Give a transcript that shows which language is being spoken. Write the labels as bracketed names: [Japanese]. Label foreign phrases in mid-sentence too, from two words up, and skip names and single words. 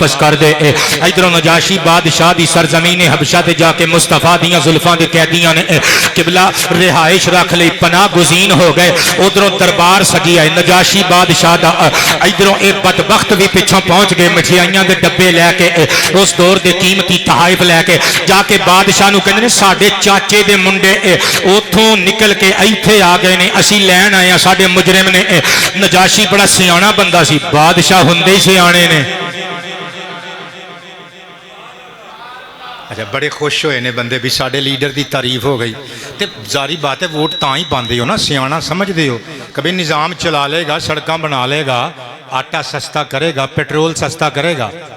[Punjabi] واپس کر دے ادھر نجاشی بادشاہ دی سرزمین حبشہ تے جا کے مصطفیٰ دیاں زلفاں دے قیدیاں نے قبلہ رہائش رکھ لئی پناہ گزین ہو گئے ادھروں دربار سجی آئے نجاشی بادشاہ دا ادھروں اے بدبخت بھی پچھوں پہنچ گئے مٹھائیاں دے ڈبے لے کے اس دور دے قیمتی تحائف لے کے جا کے بادشاہ نو کہندے نے ساڈے چاچے دے منڈے اوتھوں نکل کے ایتھے آ گئے نے اسی لین آئے ساڈے مجرم نے نجاشی بڑا سیاںا بندہ سی بادشاہ ہوندے ہی سیانے نے اچھا بڑے خوش ہوئے نے بندے بھی ساڑھے لیڈر دی تعریف ہو گئی تے ظاہری بات ہے ووٹ تاں ہی پاندے ہو نا سیاںا سمجھ دے ہو کبھی نظام چلا لے گا سڑکاں بنا لے گا آٹا سستا کرے گا پیٹرول سستا کرے گا